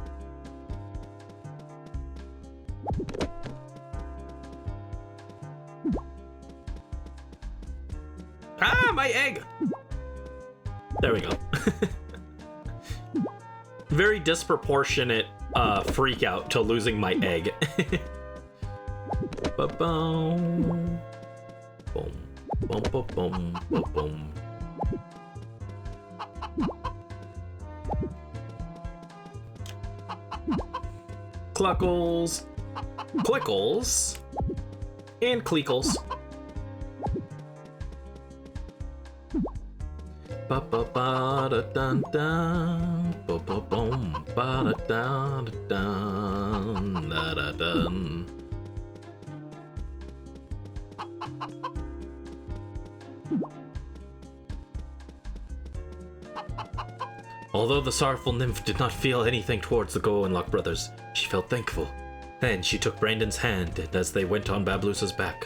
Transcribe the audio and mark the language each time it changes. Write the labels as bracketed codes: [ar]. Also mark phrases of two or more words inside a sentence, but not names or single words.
[en] Ah, my egg! There we go. Very disproportionate freak out to losing my egg. Ba-boom. Boom. Boom, boom, boom, boom, boom. Cluckles. Clickles. And Cleekles. Ba ba ba da dun dun. Ba ba boom. Ba da dun dun. Da da dun. Although the sorrowful nymph did not feel anything towards the Go-and-Luck brothers, she felt thankful. Then she took Brandon's hand as they went on Babalusa's back.